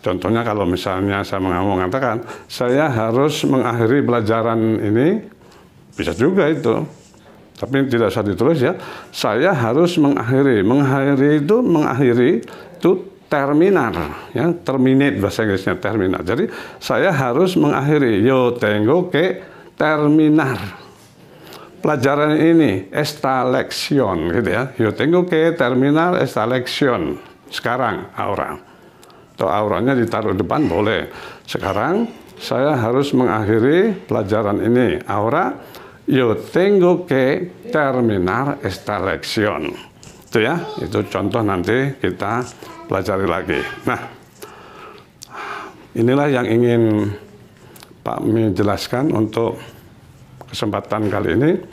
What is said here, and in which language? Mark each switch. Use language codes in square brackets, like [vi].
[id] Contohnya kalau misalnya saya mau mengatakan, saya harus mengakhiri pelajaran ini, bisa juga itu, tapi tidak usah ditulis ya. Saya harus mengakhiri. Mengakhiri itu terminar, ya, terminate bahasa Inggrisnya terminar. Jadi saya harus mengakhiri. [es] Yo tengo que terminar [id] pelajaran ini, [es] esta lección, [id] gitu ya. [es] Yo tengo que terminar esta lección. [id] Sekarang ahora. Atau auranya ditaruh depan boleh. Sekarang saya harus mengakhiri pelajaran ini. [es] Ahora yo tengo que terminar esta lección. [id] Itu ya, itu contoh nanti kita pelajari lagi. Nah, inilah yang ingin Pak Mi jelaskan untuk kesempatan kali ini.